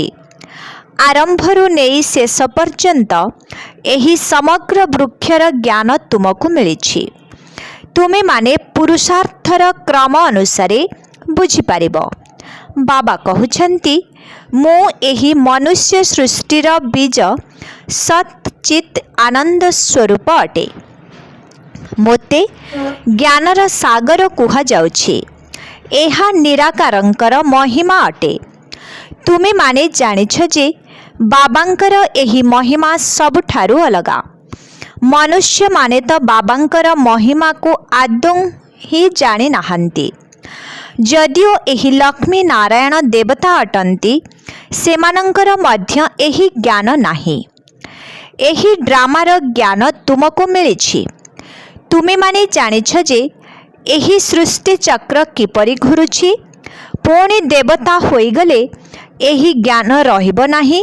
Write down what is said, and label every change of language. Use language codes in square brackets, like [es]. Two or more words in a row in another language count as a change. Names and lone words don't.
[or] ଆରମ୍ଭରୁ ନେଇ ଶେଷ ପର୍ଯ୍ୟନ୍ତ ଏହି ସମଗ୍ର ବୃକ୍ଷର ଜ୍ଞାନ ତୁମକୁ ମିଳିଛି। ତୁମେ ମାନେ ପୁରୁଷାର୍ଥର କ୍ରମ ଅନୁସାରେ ବୁଝି ପାରିବ। ବାବା କହୁଛନ୍ତି ମୋ ଏହି ମନୁଷ୍ୟ ସୃଷ୍ଟିର ବୀଜ ସତ୍ ଚିତ ଆନନ୍ଦ ସ୍ୱରୂପ ଅଟେ। ମୋତେ ଜ୍ଞାନର ସାଗର କୁହାଯାଉଛି। ଏହା ନିରାକାରଙ୍କର ମହିମା ଅଟେ। ତୁମେ ମାନେ ଜାଣିଛ ଯେ ବାବାଙ୍କର ଏହି ମହିମା ସବୁଠାରୁ ଅଲଗା। ମନୁଷ୍ୟ ମାନେ ତ ବାବାଙ୍କର ମହିମାକୁ ଆଦୌ ହିଁ ଜାଣି ନାହାନ୍ତି। ଯଦିଓ ଏହି ଲକ୍ଷ୍ମୀ ନାରାୟଣ ଦେବତା ଅଟନ୍ତି, ସେମାନଙ୍କର ମଧ୍ୟ ଏହି ଜ୍ଞାନ ନାହିଁ। ଏହି ଡ୍ରାମାର ଜ୍ଞାନ ତୁମକୁ ମିଳିଛି। ତୁମେ ମାନେ ଜାଣିଛ ଯେ ଏହି ସୃଷ୍ଟି ଚକ୍ର କିପରି ଘୂରୁଛି। ପୁଣି ଦେବତା ହୋଇଗଲେ ଏହି ଜ୍ଞାନ ରହିବ ନାହିଁ।